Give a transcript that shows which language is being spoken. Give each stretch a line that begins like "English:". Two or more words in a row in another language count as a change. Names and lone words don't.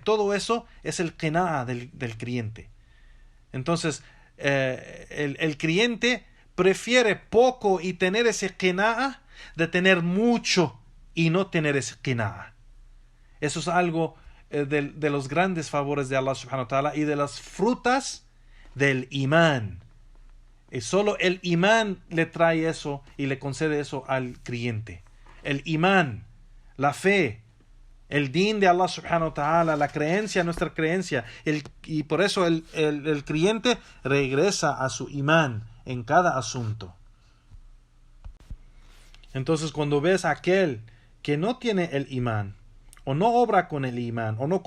Spanish: Todo eso es el qana'a del creyente. Entonces, el creyente prefiere poco y tener ese qana'a de tener mucho y no tener ese qana'a. Eso es algo de los grandes favores de Allah
Arabic: سبحانه وتعالى
Spanish: y de las frutas del imán. Y solo el imán le trae eso y le concede eso al creyente. El imán, la fe, el din de Allah
Arabic: سبحانه وتعالى,
Spanish: la creencia, nuestra creencia. Y por eso el creyente regresa a su imán en cada asunto. Entonces cuando ves a aquel que no tiene el imán, o no obra con el imán, o no